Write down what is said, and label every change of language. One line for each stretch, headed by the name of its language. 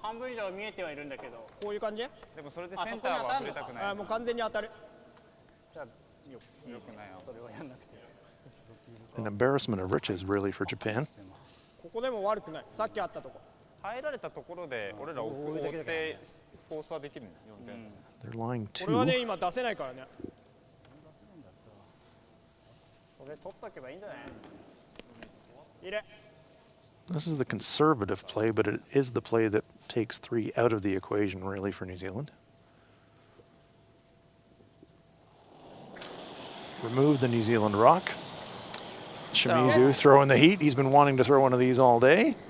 Japanese: 半分以上見えてはいるんだけど。こういう感じ？でもそれでセンターは触れたくない。もう完全に当たる。じゃあよくないよ。それはやんなくて。
English: An embarrassment of riches, really, for Japan.
Japanese: ここでも悪くない。さっきあったとこ。入られたところで俺ら追ってフォースはできるんだよ。
English: They're lying
Japanese: これはね
English: two.
Japanese: 今出せないからね。それ取っとけばいいんじゃない？入れ。
English: This is the conservative play, but it is the play that takes 3 out of the equation, really, for New Zealand. Remove the New Zealand rock. Shimizu throwing the heat. He's been wanting to throw one of these all day.